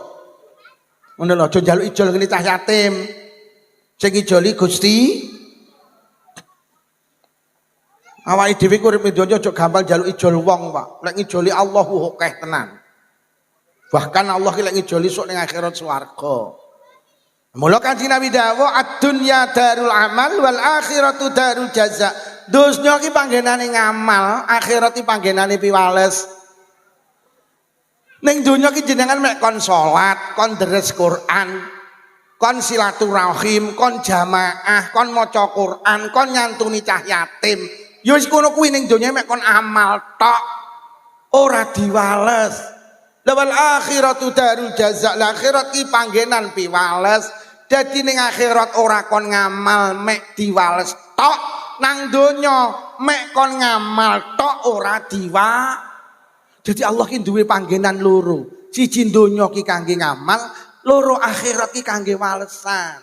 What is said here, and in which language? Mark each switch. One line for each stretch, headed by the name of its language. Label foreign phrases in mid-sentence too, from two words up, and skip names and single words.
Javanese: Ngono lho, aja njaluk ijol ngene cah yatim. Sing ijoli Gusti awake dhewe urip ning donya aja gampang njaluk ijol wong, Pak. Lek ngijoli Allah akeh tenan. Bahkan Allah ki lek ngijoli sok ning akhirat swarga. Mula Kanjeng Nabi dawuh
Arabic: الدنيا دار العمل والآخرة دار الجزاء.
Javanese: Donya ki panggenane ngamal, akhirat ki panggenane piwales. Ning donya ki jenengan mek kon salat, kon deres Quran, kon silaturahim, kon jamaah, kon maca Quran, kon nyantuni cah yatim. Ya wis kono kuwi ning donya mek kon amal tok ora diwales.
Arabic: والآخرة دار الجزاء.
Javanese: Akhirat ki panggenan piwales. Dadi ning akhirat ora kon ngamal mek diwales tok, nang donya mek kon ngamal tok ora diwales. Jadi Allah ki duwe panggenan loro. Siji donya ki kangge ngamal, loro akhirat ki kangge walesan.